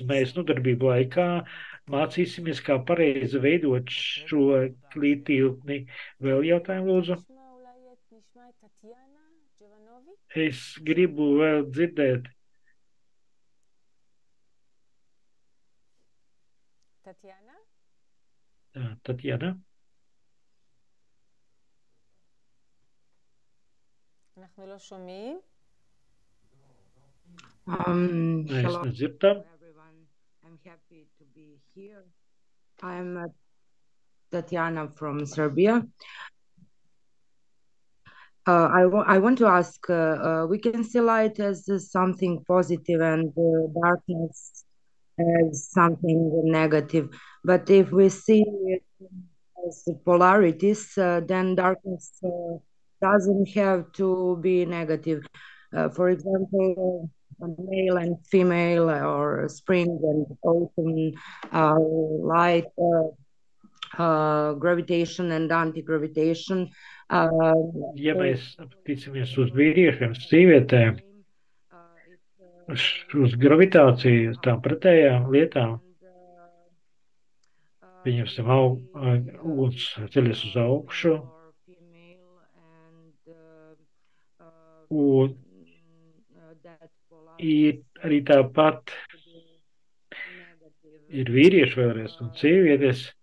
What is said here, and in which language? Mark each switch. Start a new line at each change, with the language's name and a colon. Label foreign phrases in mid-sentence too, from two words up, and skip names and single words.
Latvian: Mēs nodarbību laikā mācīsimies, kā pareizi veidot šo tilpni. Vēl jautājumu, lūdzu? Es gribu vēl dzirdēt. Tatjana?
Hebrew: אנחנו לא שומעים.
Latvian: Mēs nedzirdam.
English: Everyone. I'm happy to be here. I'm Tatiana from Serbia. I want to ask, we can see light as something positive and darkness as something negative. But if we see it as polarities, then darkness doesn't have to be negative. For example, male and female, or spring and autumn, light, gravitation and anti-gravitation.
Latvian: Ja mēs ticamies uz vīriešiem, sīvietēm, uz gravitāciju, tām pretējām lietām, pieņemsim, uguns ceļas uz augšu, un ir arī tāpat ir vīrieši vēlreiz un sievietes.